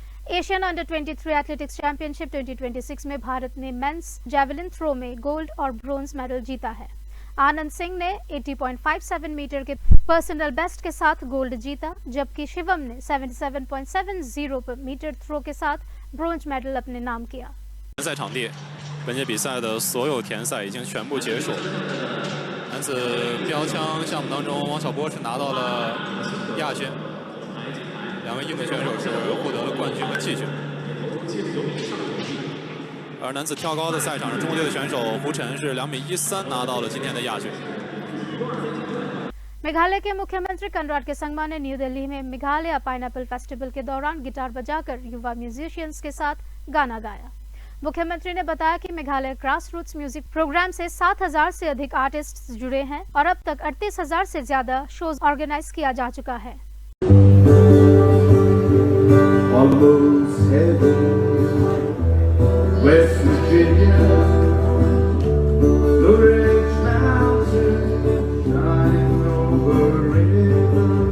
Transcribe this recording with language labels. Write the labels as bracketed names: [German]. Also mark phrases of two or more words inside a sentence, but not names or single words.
[Hindi] एशियन अंडर 23 एथलेटिक्स चैंपियनशिप 2026 में भारत ने [English] men's javelin throw [Hindi] में गोल्ड और [English] bronze medal [Hindi] जीता है। आनंद सिंह ने 80.57 मीटर के [English] personal best [Hindi] के साथ गोल्ड जीता, जबकि शिवम ने 77.70 [English] meter throw [Hindi] के साथ [English] bronze medal [Hindi] अपने नाम किया। [Chinese] 赛场地，本届比赛的所有田赛已经全部结束。男子标枪项目当中，王小波是拿到了亚军。两位印度选手是获得了冠军和季军，而男子跳高的赛场上，中国队的选手胡晨是2.13米拿到了今天的亚军。 [Hindi] मेघालय के मुख्यमंत्री कनराड के संगमा ने न्यू दिल्ली में मेघालय पाइनएप्पल फेस्टिवल के दौरान गिटार बजाकर युवा म्यूजिशियंस के साथ गाना गाया। मुख्यमंत्री ने बताया कि मेघालय ग्रास रूट्स म्यूजिक प्रोग्राम से 7000 से अधिक आर्टिस्ट जुड़े हैं और अब तक 38000 से ज्यादा [English] shows organize [Hindi] किया जा चुका है। [English] Almost heaven, West Virginia, Blue Ridge Mountain, shining over river.